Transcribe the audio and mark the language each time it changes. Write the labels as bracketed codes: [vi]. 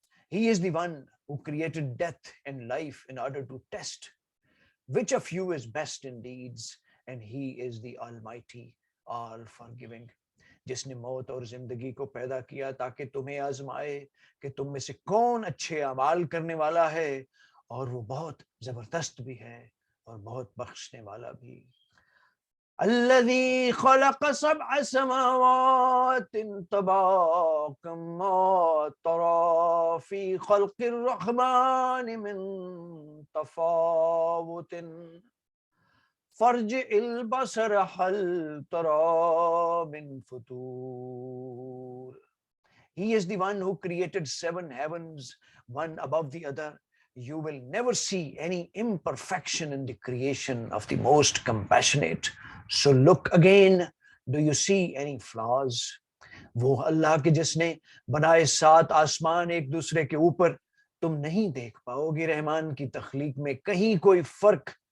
[en] He is the one who created death and life in order to test which of you is best in deeds, and he is the Almighty, all forgiving. [ur] جس نے موت اور زندگی کو پیدا کیا تاکہ تمہیں آزمائے کہ تم میں سے کون اچھے اعمال کرنے والا ہے، اور وہ بہت زبردست بھی ہے اور بہت بخشنے والا بھی. [ar] الذي خلق 7 سماوات طباقا ما ترى في خلق الرحمن من تفاوت فارجع البصر هل ترى من فطور. [en] He is the one who created 7 heavens, one above the other. You will never see any imperfection in the creation of the most compassionate. So look again, do you see any flaws? [ur] وہ اللہ کے جس نے بنائے 7 آسمان ایک دوسرے کے اوپر، تم نہیں دیکھ پاؤ گے رحمان کی تخلیق میں کہیں کوئی فرق.